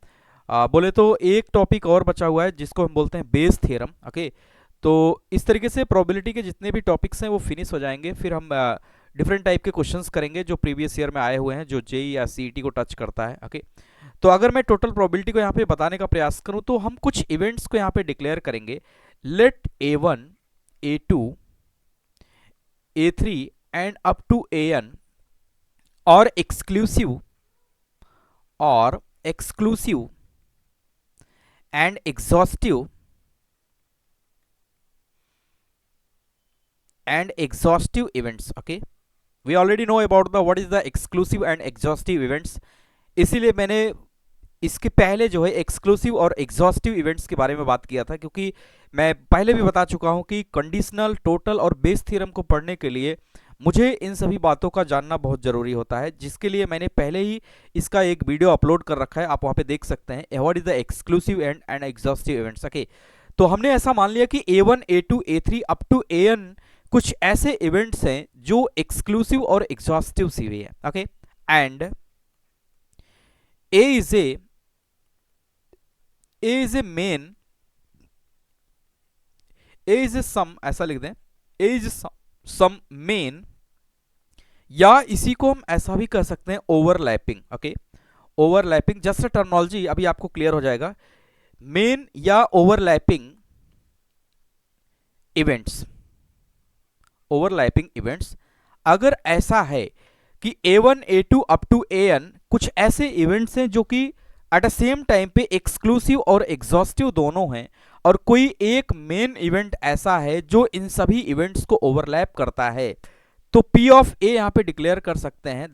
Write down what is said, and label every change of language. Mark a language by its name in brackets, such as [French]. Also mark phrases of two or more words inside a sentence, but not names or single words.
[Hindi] बोले तो एक टॉपिक और बचा हुआ है जिसको हम बोलते हैं [English] Bayes theorem. [Hindi] ओके, तो इस तरीके से प्रोबेबिलिटी के जितने भी टॉपिक्स हैं वो फिनिश हो जाएंगे। फिर हम [English] different type [Hindi] के क्वेश्चंस करेंगे जो [English] previous year [Hindi] में आए हुए हैं, जो जेई या सीईटी को टच करता है। ओके, तो अगर मैं [English] total probability [Hindi] को यहाँ पे बताने का प्रयास करूँ तो हम कुछ इवेंट्स को यहाँ पे डिक्लेयर करेंगे। [English] Let A1, A2, A3 and up to AN और एक्सक्लूसिव and exhaustive events. Okay, we already know about the what is the exclusive and exhaustive events. [Hindi] इसीलिए मैंने इसके पहले जो है एक्सक्लूसिव और [English] exhaustive events [Hindi] के बारे में बात किया था, क्योंकि मैं पहले भी बता चुका हूं कि कंडीशनल, टोटल और [English] Bayes theorem [Hindi] को पढ़ने के लिए मुझे इन सभी बातों का जानना बहुत ज़रूरी होता है, जिसके लिए मैंने पहले ही इसका एक वीडियो अपलोड कर रखा है, आप वहाँ पे देख सकते हैं, [English] what is the exclusive and exhaustive events. [Hindi] ओके, तो हमने ऐसा मान लिया कि A1, A2, A3 [English] up to [Hindi] AN कुछ ऐसे इवेंट्स हैं जो एक्सक्लूसिव और [English] exhaustive [Hindi] हुई है। ओके, एंड [English] A is a main, A is a some, [Hindi] ऐसा लिख दें, [English] A is some main, [Hindi] या इसी को हम ऐसा भी कर सकते हैं ओवरलैपिंग। ओके, [English] overlapping just terminology [Hindi] अभी आपको क्लियर हो जाएगा। मेन या [English] overlapping events, overlapping events, [Hindi] अगर ऐसा है कि A1, A2 अप टू AN कुछ ऐसे इवेंट्स हैं जो कि [English] at a same time [Hindi] पे एक्सक्लूसिव और एग्जॉस्टिव दोनों हैं, और कोई एक [English] main event [Hindi] ऐसा है जो इन सभी इवेंट्स को ओवरलैप करता है, तो [English] P of A [Hindi] यहाँ पे डिक्लेयर कर सकते हैं।